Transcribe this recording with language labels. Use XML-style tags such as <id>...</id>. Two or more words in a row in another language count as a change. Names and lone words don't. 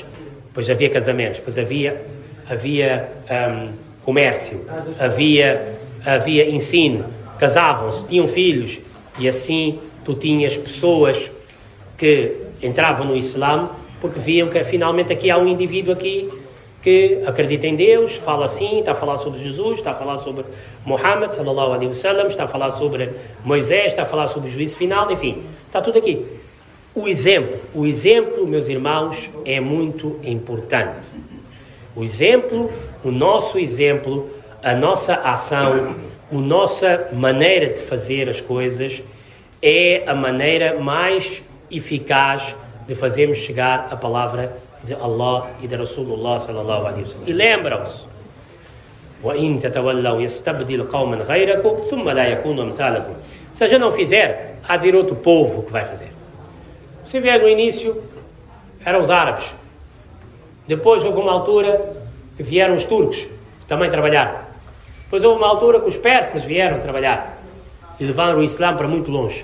<pt>Depois havia casamentos, depois havia comércio, havia ensino, casavam-se, tinham filhos, e assim tu tinhas pessoas que entravam no Islã porque viam que finalmente aqui há um indivíduo aqui que acredita em Deus, fala assim, está a falar sobre Jesus, está a falar sobre Muhammad</pt> <ar>صلى الله عليه وسلم,</ar> <pt>está a falar sobre Moisés, está a falar sobre o juízo final, enfim, está tudo aqui. O exemplo, meus irmãos, é muito importante. O nosso exemplo, a nossa ação, a nossa maneira de fazer as coisas é a maneira mais eficaz de fazermos chegar a palavra de Allah e de Rasulullah</pt> <ar>صلى الله عليه وسلم.</ar> <pt>E lembram-se:</pt> <ar>وَإِن تَتَوَلَّوْا يَسْتَبْدِلْ قَوْمًا غَيْرَكُمْ ثُمَّ لَا يَكُونُوا أَمْثَالَكُمْ.</ar> <pt>Se a gente não fizer, há de vir outro povo que vai fazer. Se vier no início, eram os árabes. Depois houve uma altura que vieram os turcos, que também trabalharam. Depois houve uma altura que os persas vieram trabalhar e levaram o Islã para muito longe.</pt>